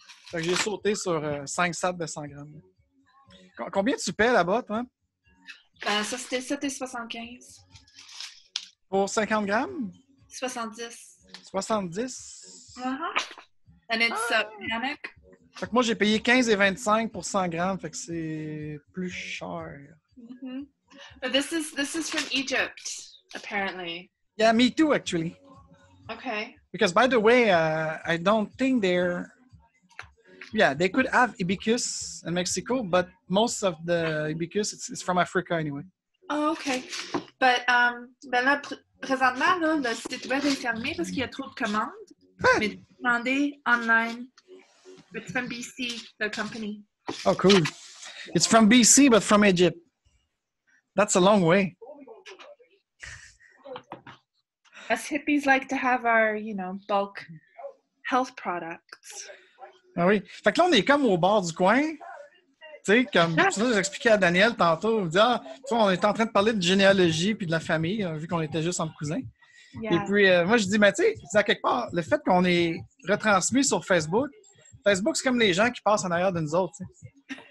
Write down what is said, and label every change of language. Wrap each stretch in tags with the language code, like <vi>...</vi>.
<fr>Fait que j'ai sauté sur 5 sacs de 100 grammes. Combien tu paies là-bas, toi? Ça, c'était 7,75. Pour 50 grammes? 70. 70?</fr> <en>And it's organic.</en> <fr>Fait que moi, j'ai payé 15,25 pour 100 grammes. Fait que c'est plus cher.</fr> <en>But this is from Egypt, apparently. Yeah, me too, actually. Okay. Because, by the way, I don't think they're... Yeah, they could have hibiscus in Mexico, but most of the hibiscus, it's from Africa anyway. Oh, okay.</en> <fr>But, ben là, présentement, là, le site web est fermé parce qu'il y a trop de commandes. Mais demandez</fr> <en>online. It's from BC, the company. Oh, cool. It's from BC, but from Egypt. That's a long way. Us hippies like to have our, bulk health products.</en> <fr>Ah oui. Fait que là, on est comme au bord du coin. Tu sais, comme ça, j'expliquais à Daniel tantôt. On dit, on est en train de parler de généalogie puis de la famille, vu qu'on était juste entre cousins.</fr> <en>Yeah.</en> <fr>Et puis, moi, je dis, mais tu sais, à quelque part, le fait qu'on est retransmis sur Facebook, Facebook, c'est comme les gens qui passent en arrière de nous autres. T'sais.</fr>